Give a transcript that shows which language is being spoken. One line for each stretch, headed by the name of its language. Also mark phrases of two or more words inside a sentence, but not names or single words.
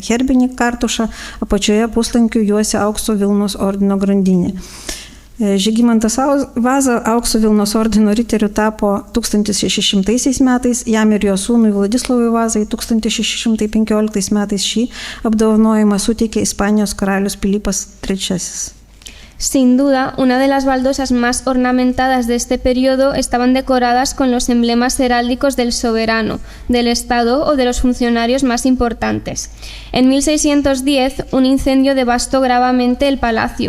Lithuanian: Herbinį kartušą apačioje puslankiu juosia aukso Vilnos ordino grandinė. Žygimantas Vaza aukso Vilnos ordino riteriu tapo 1600 metais, jam ir jo sūnui Vladislavui Vazai 1615 metais šį apdovanojimą suteikė Ispanijos karalius Filipas III.
Spanish: Sin duda, una de las baldosas más ornamentadas de este periodo estaban decoradas con los emblemas heráldicos del soberano, del Estado o de los funcionarios más importantes. En 1610, un incendio devastó gravemente el palacio.